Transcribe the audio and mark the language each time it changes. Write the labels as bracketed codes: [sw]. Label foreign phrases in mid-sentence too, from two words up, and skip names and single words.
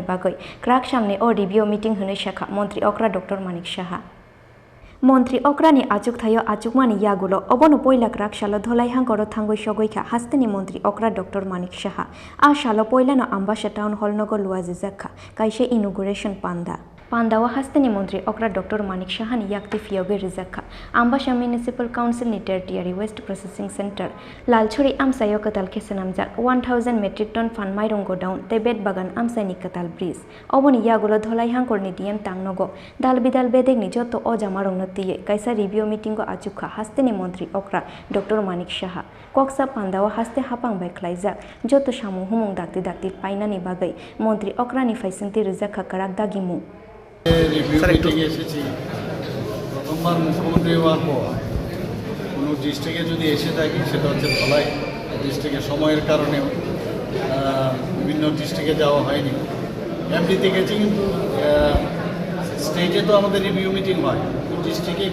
[trp] bagoi Krak samne o [en] review meeting [trp] hunai shakha Mantri Okra Dr.Manik Saha Mantri Okrani Achukhayo Achukmani yagulo obono poila Krak shalo Dhalai Hangkhoro thangoi shogoikha hastini Mantri Okra Dr.Manik Saha a shalo poilano ambasha town hall nogo luazijakha Kaisa inauguration Pandawa hastini Mantri Okra Dr.Manik Saha ni yakti fiyoge rijakha ambasha [en] municipal council [trp] ni [en] tertiary waste processing center [trp] lalchuri amsayo katal kesenamjak 1000 [en] metric ton [trp] fan mairong go down tebet bagan amsai ni katal bridge oboni yagulo Dhalai Hangkhorni DM tangnogo dal bidal bedek ni Jotto Ojamarokno tiye Kaisa review Mettingo Achukha hastini Mantri Okra Dr.Manik Saha koksa Pandawa haste hapang bai khlaijak Jotto samung humung dakti painani bagai Mantri Okra ni faisingti rijakha karak dagimu [en] review meeting [bn] এসেছি প্রথমবার মুখ্যমন্ত্রী হওয়ার পর কোনো ডিস্ট্রিক্টে যদি এসে থাকি সেটা হচ্ছে ধলাই ডিস্ট্রিক্টে সময়ের কারণেও বিভিন্ন ডিস্ট্রিক্টে যাওয়া হয়নি এমডিতে গেছি কিন্তু স্টেজে তো আমাদের [en] review meeting [bn] হয় ডিস্ট্রিক্টেই